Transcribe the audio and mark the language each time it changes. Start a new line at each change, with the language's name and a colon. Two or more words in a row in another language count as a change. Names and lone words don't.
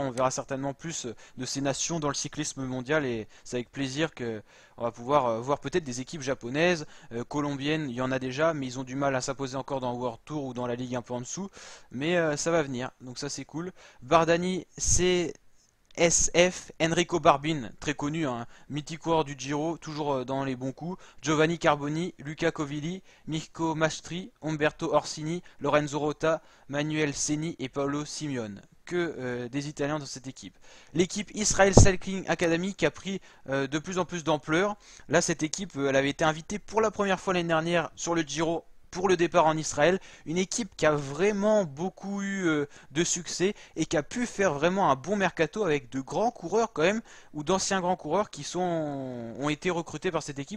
French: On verra certainement plus de ces nations dans le cyclisme mondial, et c'est avec plaisir que on va pouvoir voir peut-être des équipes japonaises, colombiennes. Il y en a déjà, mais ils ont du mal à s'imposer encore dans World Tour ou dans la ligue un peu en dessous. Mais ça va venir, donc ça c'est cool. Bardani CSF, Enrico Barbin, très connu, un mythique coureur du Giro, toujours dans les bons coups, Giovanni Carboni, Luca Covilli, Mirko Mastri, Umberto Orsini, Lorenzo Rota, Manuel Seni et Paolo Simeone. Que des Italiens dans cette équipe. L'équipe Israel Cycling Academy qui a pris de plus en plus d'ampleur. Là, cette équipe, elle avait été invitée pour la première fois l'année dernière sur le Giro pour le départ en Israël, une équipe qui a vraiment beaucoup eu de succès et qui a pu faire vraiment un bon mercato avec de grands coureurs quand même, ou d'anciens grands coureurs qui ont été recrutés par cette équipe.